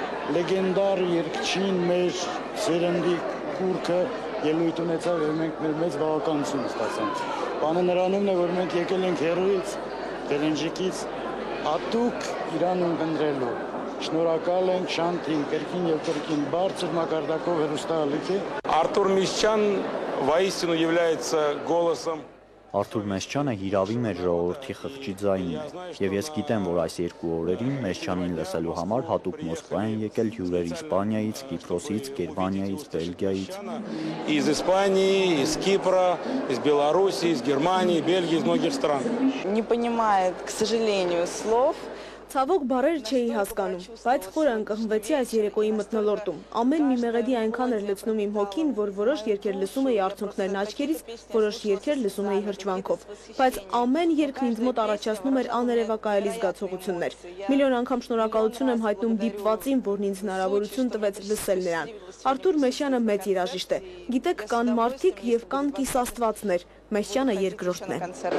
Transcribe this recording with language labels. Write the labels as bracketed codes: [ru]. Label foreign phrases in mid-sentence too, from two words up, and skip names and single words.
[hy] Լեգենդար երգչին մեր սերնդի քուրքը ելույթ ունեցավ եւ մենք մեր մեծ բավականություն ստացանք։ Բանը նրանումն է, որ մենք եկել ենք հերույց, Գելենջիկից, հատուկ իրան ընտրելու։ Շնորհակալ ենք Շանթին, կրկին եւ կրկին բարձր մակարդակով հեռուստաալիք է։ [ru] Артур Мещан воистину является голосом [hy] Արթուր Մեշյանը հիրավի մեր ժողովրդի խղճի ձայնն է, եւ ես գիտեմ, որ այս երկու օրերին Մեշյանին լսելու համար հատուկ Մոսկվա են եկել հյուրեր Իսպանիայից, Կիպրոսից, Գերմանիայից, Բելգիայից։ [ru] Из Испании, из Кипра, из Беларуси, из Германии, Бельгии, из многих стран. Не понимает, к сожалению, слов. [hy] Ցավոք բառեր չէի հասկանում, բայց խորը ընկղմվեցի այս երեկոյի մթնոլորտում։ Ամեն մի մեղեդի այնքան էր լցնում իմ հոգին, որ որոշ երգեր լսում էի արցունքներն աչքերից, որոշ երգեր լսում էի հրճվանքով։ Բայց ամեն երգն ինձ մոտ առաջացնում էր աներևակայելի զգացողություններ։ Միլիոն անգամ շնորհակալություն եմ հայտնում դիպվածին, որն ինձ հնարավորություն տվեց լսել նրան։ Արթուր Մեշյանը մեծ երաժիշտ է։ Գիտեք, կան մարդիկ եւ կան կիսաստվածներ։ Մեշյանը երկրորդն է։